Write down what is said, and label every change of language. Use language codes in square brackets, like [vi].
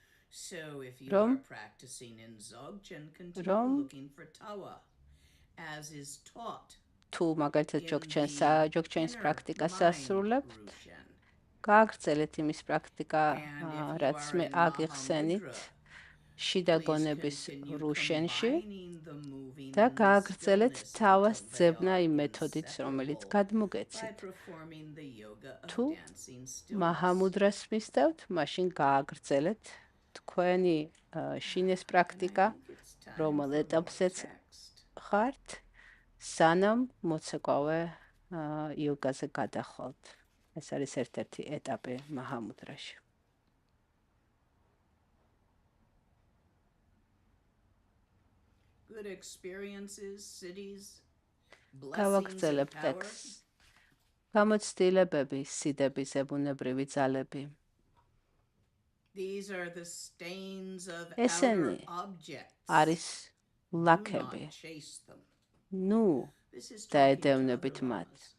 [en] So if you are practicing in Dzogchen, continue looking for tawa as is taught. [ka] თუ მაგალითად ჯოგჩენის პრაქტიკას ასრულებთ, გააგრძელეთ იმის პრაქტიკა, რაც მე აგიხსენით შიდა გონების რუშენში და გააგრძელეთ თავას ძებნა იმ მეთოდით, რომელიც გადმოგეცით. თუ მაჰამუდრას მისდევთ, მაშინ გააგრძელეთ თქვენი შინეს პრაქტიკა, რომელ ეტაპზეც ხართ, სანამ მოცეკვავე იოგაზე გადახვალთ. ეს არის ერთ-ერთი ეტაპი მაჰამუდრაში. [en] Good experiences, cities, [ka] გავაგრძელებთ ტექსტს. გამოცდილებები, სიდები, ზებუნებრივი ძალები. [en] These are the stains of [ka] ესენი [en] outer objects. [ka] არის ლაქები. ნუ დაედევნებით მათ.